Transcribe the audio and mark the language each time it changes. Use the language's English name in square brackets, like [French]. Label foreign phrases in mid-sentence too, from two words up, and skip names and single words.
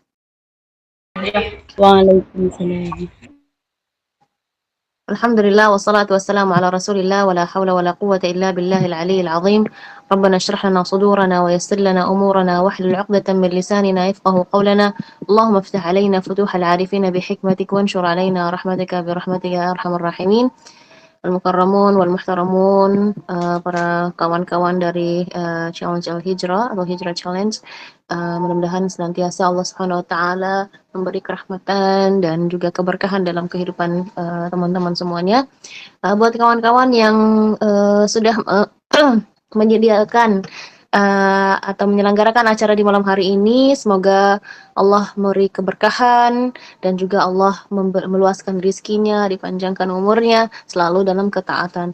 [Arabic] Waalaikumsalam. الحمد لله والصلاة والسلام على رسول الله ولا حول ولا قوة إلا بالله العلي العظيم. ربنا اشرح لنا صدورنا ويسر لنا أمورنا واحلل عقدة من لساننا يفقهوا قولنا. اللهم افتح علينا فتوح العارفين بحكمتك وانشر علينا رحمتك برحمتك يا أرحم الراحمين. المكرمون والمحترمون, [Indonesian] para kawan-kawan dari Challenge Al-Hijrah atau Hijrah Challenge, mudah-mudahan senantiasa Allah [Arabic] سبحانه وتعالى [Indonesian] memberi kerahmatan dan juga keberkahan dalam kehidupan teman-teman semuanya. Buat kawan-kawan yang sudah menyediakan atau menyelenggarakan acara di malam hari ini, semoga Allah memberi keberkahan dan juga Allah meluaskan rizkinya, dipanjangkan umurnya, selalu dalam ketaatan.